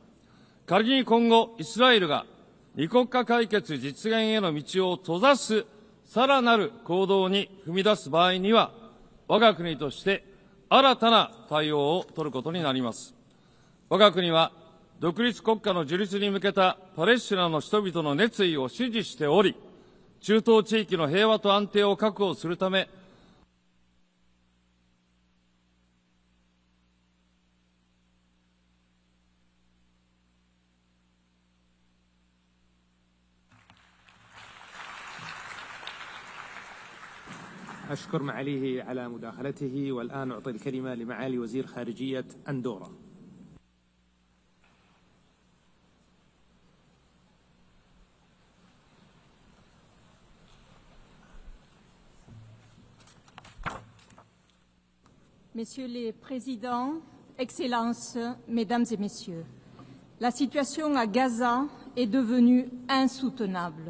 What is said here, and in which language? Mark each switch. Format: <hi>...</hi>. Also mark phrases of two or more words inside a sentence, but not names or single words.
<ja>仮に今後、イスラエルが二国家解決実現への道を閉ざすさらなる行動に踏み出す場合には、我が国として新たな対応を取ることになります。我が国は独立国家の樹立に向けたパレスチナの人々の熱意を支持しており、中東地域の平和と安定を確保するため、</ja> <ar>أشكر معاليه على مداخلته. والآن أعطي الكلمة لمعالي وزير خارجية أندورا.</ar> <fr>Messieurs les Présidents, Excellences, Mesdames et Messieurs, la situation à Gaza est devenue insoutenable.</fr>